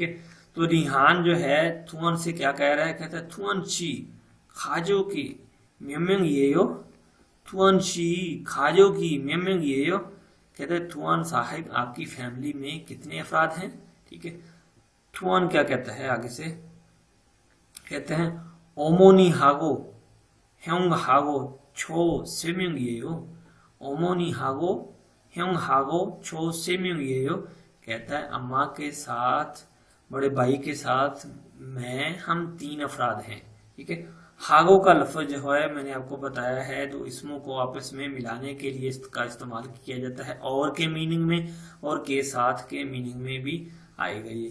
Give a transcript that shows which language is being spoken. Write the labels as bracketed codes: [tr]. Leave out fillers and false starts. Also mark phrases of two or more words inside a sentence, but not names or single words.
[ur] تو ریحان جو ہے تھوان سے کیا کہہ رہا ہے، کہتا ہے [ko] 투안 씨 가족이 몇 명이에요. 투안 씨 가족이 몇 명이에요 [ur] کہتے ہیں تھوان صاحب آپ کی فیملی میں کتنے افراد ہیں، ٹھیک ہے. تھوان کیا کہتا ہے آگے سے، کہتے ہیں [ko] 어머니하고 형하고 저 세 명이에요. 어머니하고 형하고 저 세 명이에요 [ur] کہتا ہے اماں کے ساتھ، بڑے بھائی کے ساتھ ہم 3 افراد ہیں، ٹھیک ہے. ہاگو کا لفظ جو ہے میں نے آپ کو بتایا ہے، تو اسموں کو آپس میں ملانے کے لیے اس کا استعمال کیا جاتا ہے، اور کے مینگ میں اور کے ساتھ کے مینگ میں بھی آئے گا یہ.